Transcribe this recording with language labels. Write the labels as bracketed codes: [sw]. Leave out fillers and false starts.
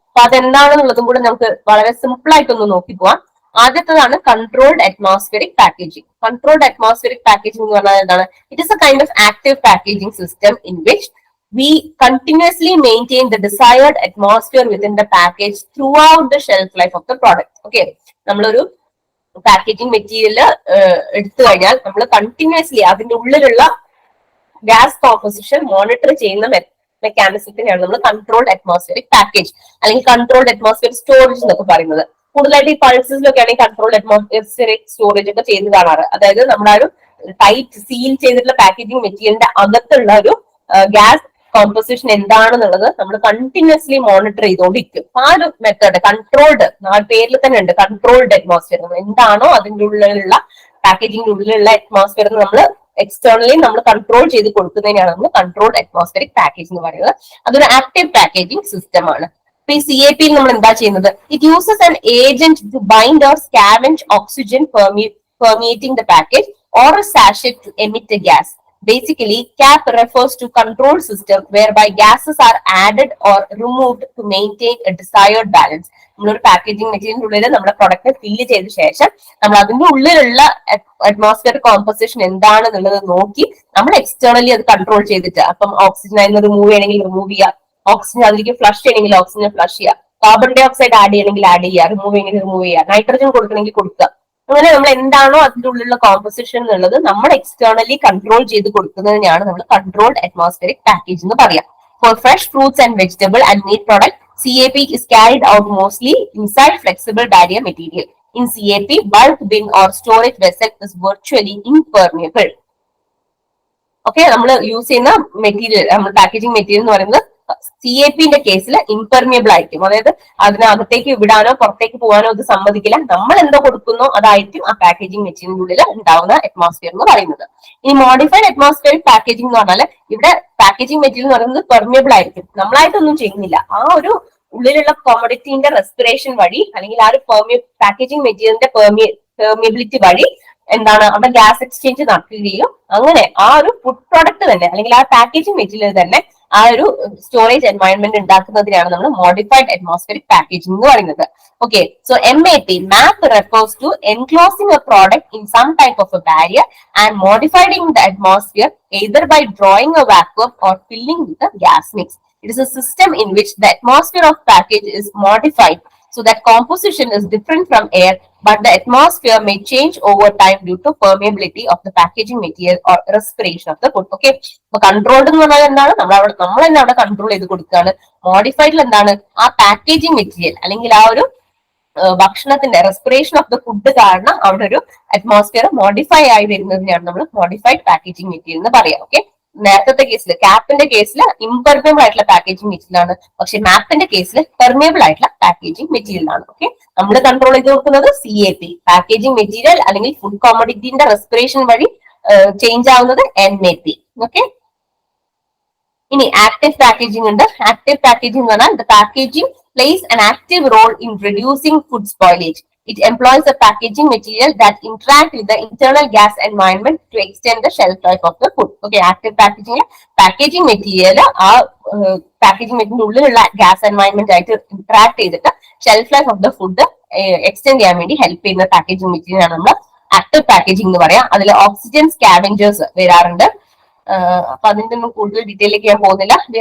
[ml] അപ്പൊ അതെന്താണെന്നുള്ളതും കൂടെ നമുക്ക് വളരെ സിമ്പിൾ ആയിട്ടൊന്ന് നോക്കി പോവാം. ആദ്യത്തേതാണ് controlled atmospheric packaging. Controlled atmospheric packaging എന്ന് പറഞ്ഞാൽ എന്താണ്? [en] It is a kind of active packaging system in which we continuously maintain the desired atmosphere within the package throughout the shelf life of the product. [ml] Okay, നമ്മളൊരു packaging material എടുത്തു കഴിഞ്ഞാൽ നമ്മൾ continuously അതിന്റെ ഉള്ളിലുള്ള gas composition monitor ചെയ്യുന്ന മെക്കാനിസത്തിനെയാണ് നമ്മൾ controlled atmospheric package അല്ലെങ്കിൽ controlled atmosphere storage എന്നൊക്കെ പറയുന്നത്. കൂടുതലായിട്ട് ഈ പൾസസിലൊക്കെ ആണെങ്കിൽ കൺട്രോൾഡ് അറ്റ്മോസ്ഫിയറിക് സ്റ്റോറേജ് ഒക്കെ ചെയ്ത് കാണാറ്. അതായത് നമ്മുടെ ഒരു ടൈറ്റ് സീൽ ചെയ്തിട്ടുള്ള പാക്കേജിംഗ് മെറ്റീരിയലിന്റെ അകത്തുള്ള ഒരു ഗ്യാസ് കോമ്പോസിഷൻ എന്താണെന്നുള്ളത് നമ്മൾ കണ്ടിന്യൂസ്ലി മോണിറ്റർ ചെയ്തുകൊണ്ടിരിക്കും. ആ ഒരു മെത്തേഡ് കൺട്രോൾഡ്, ആ പേരിൽ തന്നെ ഉണ്ട് കൺട്രോൾഡ് അറ്റ്മോസ്ഫിയർ. എന്താണോ അതിന്റെ ഉള്ളിലുള്ള പാക്കേജിംഗിന്റെ ഉള്ളിലുള്ള അറ്റ്മോസ്ഫിയർ നമ്മൾ എക്സ്റ്റേണലി നമ്മൾ കൺട്രോൾ ചെയ്ത് കൊടുക്കുന്നതിനാണ് നമ്മൾ കൺട്രോൾഡ് അറ്റ്മോസ്ഫിയറിക് പാക്കേജ് എന്ന് പറയുന്നത്. അതൊരു ആക്റ്റീവ് പാക്കേജിംഗ് സിസ്റ്റം ആണ്. ഇപ്പൊ ഈ CAP നമ്മൾ എന്താ ചെയ്യുന്നത്? [en] It uses an agent to bind or scavenge oxygen permeating the package or a sachet to emit a gas. Basically, CAP refers to control system whereby gases are added or removed to maintain a desired balance. [ml] നമ്മളൊരു packaging മെറ്റീരിയലിന്റെ ഉള്ളിൽ നമ്മുടെ product fill ചെയ്ത ശേഷം നമ്മൾ അതിന്റെ ഉള്ളിലുള്ള atmosphere composition എന്താണെന്നുള്ളത് നോക്കി നമ്മൾ എക്സ്റ്റേണലി അത് കൺട്രോൾ ചെയ്തിട്ട്, അപ്പം ഓക്സിജൻ അതിന് റിമൂവ് ചെയ്യണമെങ്കിൽ റിമൂവ് ചെയ്യുക, ഓക്സിജൻ അതിലേക്ക് ഫ്ലഷ് ചെയ്യണമെങ്കിൽ ഓക്സിജൻ ഫ്ലഷ് ചെയ്യുക, കാർബൺ ഡൈ ഓക്സൈഡ് ആഡ് ചെയ്യണമെങ്കിൽ ആഡ് ചെയ്യുക, റിമൂവ് ചെയ്യണമെങ്കിൽ റിമൂവ് ചെയ്യുക, നൈട്രജൻ കൊടുക്കണമെങ്കിൽ കൊടുക്കുക. അങ്ങനെ നമ്മൾ എന്താണോ അതിന്റെ ഉള്ളിലുള്ള കോമ്പോസിഷൻ എന്നുള്ളത് നമ്മൾ എക്സ്റ്റേണലി കൺട്രോൾ ചെയ്ത് കൊടുക്കുന്നതിനെയാണ് നമ്മൾ കൺട്രോൾഡ് അറ്റ്മോസ്ഫിയറിക് പാക്കേജ് എന്ന് പറയാം. [en] For fresh fruits and vegetable and meat product, CAP is carried out mostly inside flexible barrier material. In CAP, bulk bin or storage vessel is virtually impermeable. [ml] Okay, നമ്മൾ use ചെയ്യുന്ന material, നമ്മൾ packaging material എന്ന് പറയുന്നത് CAPന്റെ കേസിൽ impermeable ആയിരിക്കും. അതായത് അതിനകത്തേക്ക് വിടാനോ പുറത്തേക്ക് പോകാനോ അത് സമ്മതിക്കില്ല. നമ്മൾ എന്തോ കൊടുക്കുന്നോ അതായിരിക്കും ആ പാക്കേജിംഗ് മെറ്റീരിയലിന്റെ ഉള്ളിൽ ഉണ്ടാവുന്ന അറ്റ്മോസ്ഫിയർ എന്ന് പറയുന്നത്. ഇനി മോഡിഫൈഡ് അറ്റ്മോസ്ഫിയറിക് പാക്കേജിംഗ് എന്ന് പറഞ്ഞാൽ ഇവിടെ പാക്കേജിംഗ് മെറ്റീരിയൽ എന്ന് പറയുന്നത് പെർമിയബിൾ ആയിരിക്കും. നമ്മളായിട്ടൊന്നും ചെയ്യുന്നില്ല. ആ ഒരു ഉള്ളിലുള്ള കോമഡിറ്റിന്റെ റെസ്പിറേഷൻ വഴി അല്ലെങ്കിൽ ആ ഒരു പാക്കേജിംഗ് മെറ്റീരിയലിന്റെ പെർമിയബിലിറ്റി വഴി എന്താണ് അവിടെ ഗ്യാസ് എക്സ്ചേഞ്ച് നടക്കുകയും അങ്ങനെ ആ ഒരു ഫുഡ് പ്രോഡക്റ്റ് തന്നെ അല്ലെങ്കിൽ ആ പാക്കേജിംഗ് മെറ്റീരിയൽ തന്നെ ആ ഒരു സ്റ്റോറേജ് എൻവയൺമെന്റ് ഉണ്ടാക്കുന്നതിനാണ് നമ്മൾ മോഡിഫൈഡ് അറ്റ്മോസ്ഫിയറിക് പാക്കേജിംഗ് എന്ന് പറയുന്നത്. [en] Okay, so MAP refers to enclosing a product in some type of a barrier and modifying the atmosphere either by drawing a vacuum or filling with a gas mix. It is a system in which the atmosphere of package is modified so that composition is different from air, but the atmosphere may change over time due to permeability of the packaging material or respiration of the food. [ml] Okay, അപ്പൊ controlled എന്ന് പറഞ്ഞാൽ എന്താണ്? നമ്മൾ തന്നെ അവിടെ control ചെയ്ത് കൊടുക്കുകയാണ്. മോഡിഫൈഡിൽ എന്താണ്? ആ പാക്കേജിംഗ് മെറ്റീരിയൽ അല്ലെങ്കിൽ ആ ഒരു ഭക്ഷണത്തിന്റെ റെസ്പിറേഷൻ ഓഫ് ദ ഫുഡ് കാരണം അവിടെ ഒരു അറ്റ്മോസ്ഫിയർ മോഡിഫൈ ആയി വരുന്നതിനെയാണ് നമ്മൾ മോഡിഫൈഡ് പാക്കേജിംഗ് മെറ്റീരിയൽ എന്ന് പറയാം. ഓക്കെ, നേരത്തെ കേസിൽ ക്യാപ്പിന്റെ കേസിൽ ഇംപെർമേബിൾ ആയിട്ടുള്ള പാക്കേജിംഗ് മെറ്റീരിയൽ ആണ്, പക്ഷെ മാപ്പിന്റെ കേസിൽ പെർമേബിൾ ആയിട്ടുള്ള പാക്കേജിംഗ് മെറ്റീരിയൽ ആണ്. ഓക്കെ, നമ്മൾ കൺട്രോൾ ചെയ്ത് നോക്കുന്നത് CAP പാക്കേജിംഗ് മെറ്റീരിയൽ അല്ലെങ്കിൽ ഫുഡ് കോമോഡിറ്റിന്റെ റെസ്പിറേഷൻ വഴി ചേഞ്ച് ആവുന്നത് NAP. ഓക്കെ, ഇനി ആക്റ്റീവ് പാക്കേജിംഗ് ഉണ്ട്. ആക്റ്റീവ് പാക്കേജിംഗ് എന്ന് പറഞ്ഞാൽ [en] the packaging plays an active role in reducing food spoilage. It employs a packaging material that interact with the internal gas environment to extend the shelf life of the food. [ml] Okay, active packaging packaging material ആ packaging material ഉള്ളിലുള്ള gas environment ആയിട്ട് interact ചെയ്തിട്ട് shelf life of the food extend ചെയ്യാൻ വേണ്ടി help ചെയ്യുന്ന packaging material ആണ് നമ്മൾ active packaging എന്ന് പറയാം. അതിൽ ഓക്സിജൻ സ്കാവെഞ്ചേഴ്സ് വരാറുണ്ട്. അപ്പൊ അതിന്റെ ഒന്നും കൂടുതൽ ഡീറ്റെയിലേക്ക് ഞാൻ പോകുന്നില്ല.